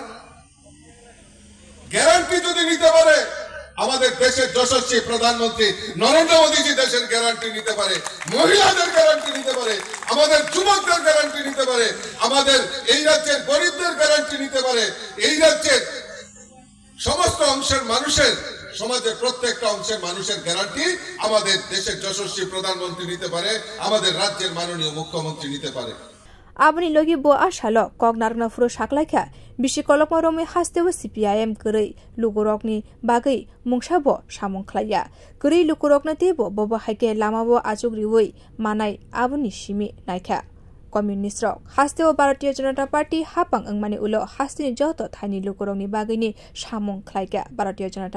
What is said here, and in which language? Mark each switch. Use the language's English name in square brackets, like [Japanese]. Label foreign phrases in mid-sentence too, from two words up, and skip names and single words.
[Bangla] গ্যারান্টি যদি নিতে পারে, আমাদের দেশের যশস্বী প্রধানমন্ত্রী নরেন্দ্র মোদীজি দেশের গ্যারান্টি নিতে পারে, মহিলাদের গ্যারান্টি নিতে পারে, আমাদের যুবকদের গ্যারান্টি নিতে পারে, আমাদের এই রাজ্যের গরিবদের গ্যারান্টি নিতে পারে, এই রাজ্যের সমস্ত অংশের মানুষের, সমাজের প্রত্যেকটা অংশের মানুষের গ্যারান্টি আমাদের দেশের যশস্বী প্রধানমন্ত্রী নিতে পারে, আমাদের রাজ্যের মাননীয় মুখ্যমন্ত্রী নিতে পারে। [Kok Borok] आबनि लगी बो आशालो कगनारनो फुरो साकलायखा बिसि कलकमा रमे हास्तेबो सीपीआईएम गरै लुकुरगनि बागै मुंसाबो सामुं खलाया गरै लुकुरगनो तेबो बबो हायके लामाबो आजुग्रिवै मानाय आबनि सिमि नायखा कम्युनिस्ट रक हास्तेबो भारतीय जनता पार्टी हापां अंगमानि उलो हास्तेनि जतो थाइनि लुकुरगनि बागैनि सामुं खलायका भारतीय जनता